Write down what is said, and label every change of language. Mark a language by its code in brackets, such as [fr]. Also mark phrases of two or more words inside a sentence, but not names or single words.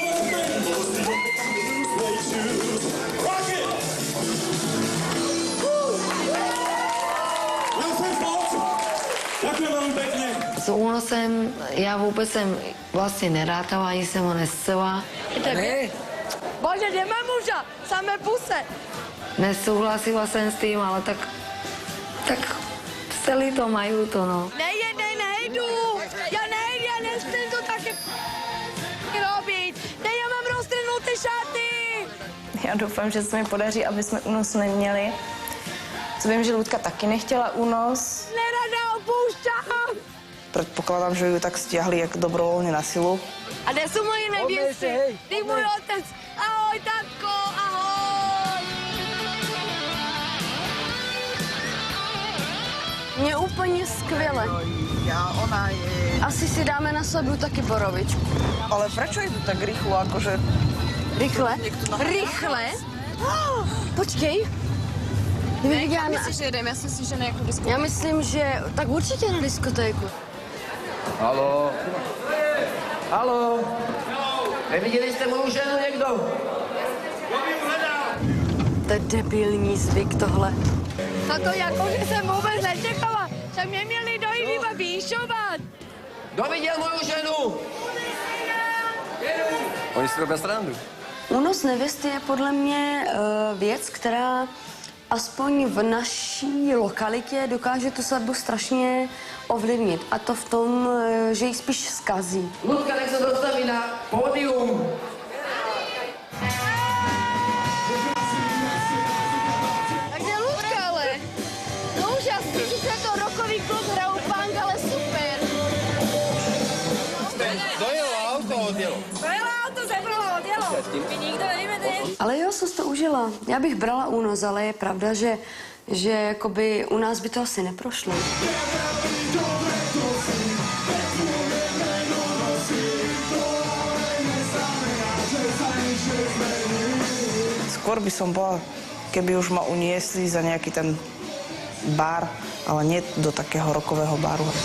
[sk] S únosem ja vôbec som vlastne nerátala, ani som ho nescela. Ne. Bože, nemám muža, samé puse. Nesúhlasila som s tým, ale tak chceli to, majú to, no. Nejdu. Ja nechcem to také robiť. Ne, ja mám roztrhnuté šaty. [cs] Já doufám, že se mi podaří, aby jsme únos neměli. Co vím, že Ludka taky nechtěla únos. [sk] Nerada opúšťam. Predpokladám, že ju tak stiahli jak dobrovoľne na silu. A kde sú moje neviesty? Ty môj otec. Ahoj, tatko, ahoj. [cs] Mně úplně skvěle. Ona je... Asi si dáme na svatbu taky borovičku. [sk] Ale prečo je to tak rýchlo, akože... [cs] Rychle? Rychle? Oh, počkej. Já myslím, že jdeme, já si myslím, že na jakou diskotéku. Já myslím, že tak určitě na diskotéku. Haló? Neviděli jste moju ženu někdo? To je debilní zvyk tohle. A to jako, že jsem vůbec nečekala. Však mě měli dojít iba výšovat. Kto videl moju ženu? Oni si robia srandu. Únos nevěsty je podle mě věc, která aspoň v naší lokalitě dokáže tu svatbu strašně ovlivnit. A to v tom, že ji spíš zkazí. [sk] Ľudka, nech sa dostaví na pódium. Takže Ľudka, ale. [cs] No úžasný, sice to rokový klub hrajou punk, ale super. Dojelo auto, odjelo. Dojelo auto, zebralo, odjelo. My nikdo nevíme, kde je. Ale jo, jsem to užila. Já bych brala únos, ale je pravda, že jakoby u nás by to asi neprošlo. [sk] Skôr by som bola, keby už ma uniesli za nejaký ten bar, ale nie do takého rokového baru.